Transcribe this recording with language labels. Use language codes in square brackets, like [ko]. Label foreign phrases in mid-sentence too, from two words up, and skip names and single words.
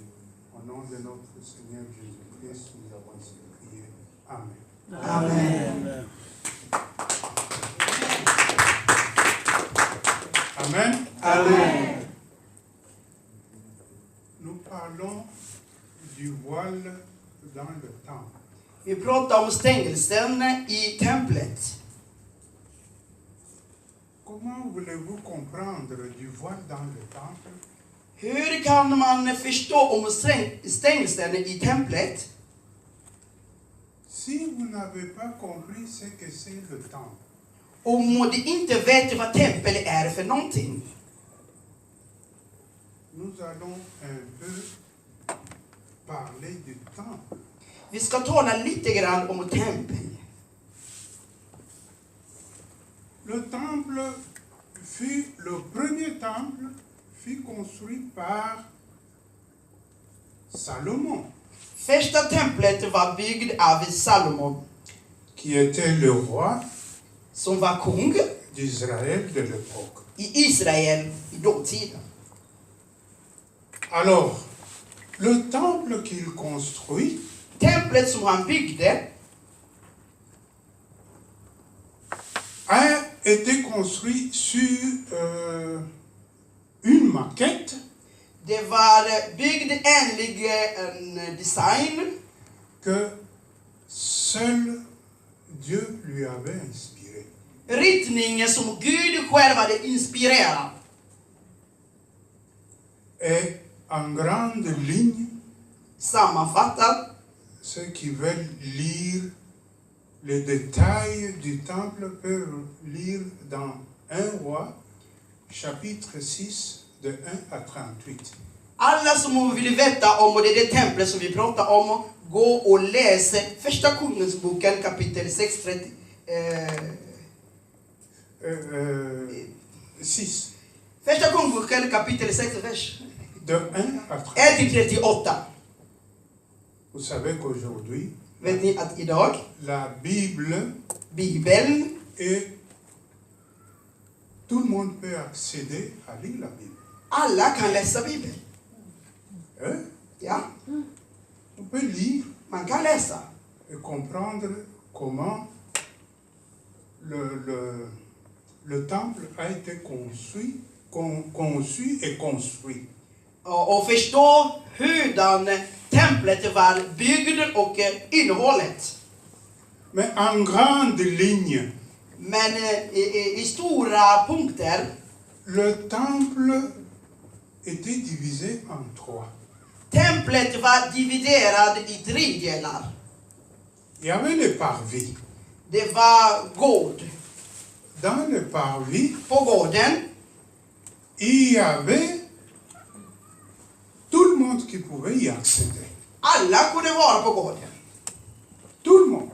[fr] Au nom de notre Seigneur Jésus-Christ, nous avons ainsi prié. Amen. Amen. Amen. Amen. Nous parlons du voile dans le temple. [sv] Vi pratar om stängelsen i templet. [fr] Comment voulez-vous comprendre du voile dans le temple? [sv] Hur kan man förstå om stängelsen i templet? [fr] Si vous n'avez pas compris ce que c'est le temple, [sv] Om du inte vet vad tempel är för någonting. [fr] nous allons un peu parler du temple. [sv] Vi ska tala lite grann om tempel. [fr] Le temple le premier temple fut construit par Salomon, [sv] Första templet var byggd av Salomon, [fr] qui était le roi [sv] som var kung [fr] d'Israël de l'époque. [sv] i Israel i dåtiden. [fr] Alors, le temple qu'il construit [sv] Templet som han byggde [fr] a été construit sur une maquette [sv] det var byggd enligt en design [fr] que seul Dieu lui avait inspiré. [sv] ritningen som Gud själv hade inspirerat. [fr] Et en grande ligne, [sv] Sammanfattat, [fr] ceux qui veulent lire les détails du temple peuvent lire dans 1 Roi, chapitre 6, de 1 à 38. [sv] alla som vill veta om det templet som vi pratar om, gå och läs första Kungasboken kapitel 6, 6, första Kungasboken kapitel 6, vers [fr] de 1 à 1 38. [sv] till 38. [fr] Vous savez qu'aujourd'hui, [sv] Vet ni att idag, [fr] la Bible [sv] Bibeln, [fr] et tout le monde peut accéder à lire la Bible. [sv] alla kan läsa Bibeln. [fr] Hein? [sv] Ja, [fr] On peut lire [sv] man kan läsa. [fr] et comprendre comment le temple a été conçu et construit. [sv] Och förstå hurdan templet var byggd och innehållet. [fr] Mais en grande ligne, [sv] Men i stora punkter, [fr] le temple était divisé en 3. [sv] templet var dividerat i 3 delar. [fr] Il y avait le parvis. [sv] Det var gård. [fr] Dans le parvis, [sv] På gården [fr] il y avait tout le monde qui pouvait y accéder. [sv] Alla kunde vara på gården. [fr] Tout le monde.